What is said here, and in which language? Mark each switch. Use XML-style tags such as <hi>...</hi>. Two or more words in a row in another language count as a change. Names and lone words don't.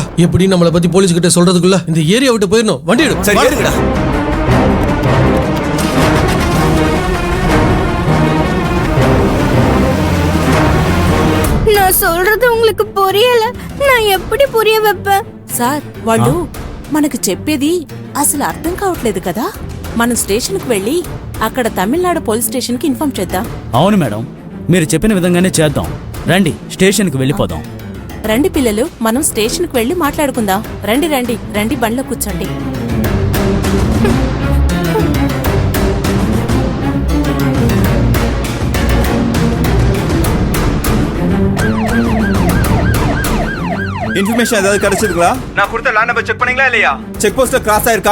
<ta>எப்படி நம்மளை பத்தி போலீஸ் கிட்ட சொல்றதுக்குள்ள இந்த ஏரியா விட்டு போயிடணும். வண்டி எடு. சரி, ஏறுங்கடா. நான் சொல்றது உங்களுக்கு புரியல. நான் எப்படி புரிய வைப்பேன்?</ta> <te>సార్ వాళ్ళు మనకు చెప్పేది అసలు అర్థం కావట్లేదు కదా. మనం స్టేషన్ కు వెళ్ళి అక్కడ తమిళనాడు పోలీస్ స్టేషన్ కి ఇన్ఫార్మ్ చేద్దాం. అవును మేడం, మీరు చెప్పిన విధంగానే చేద్దాం. రండి, స్టేషన్ కి వెళ్ళిపోదాం. రండి పిల్లలు, మనం స్టేషన్ కు వెళ్ళి మాట్లాడుకుందాం. రండి రండి రండి, బండ్లో కూర్చోండి.</te> <ta>இன்ஃபர்மேஷன் ஏதாவது கிடைச்சிருக்கா? நான் கொடுத்த லேண்ட் நம்பர் செக் பண்ணீங்களா இல்லையா? செக் போஸ்ட்ல கிராஸ் ஆயிருக்கா?</ta>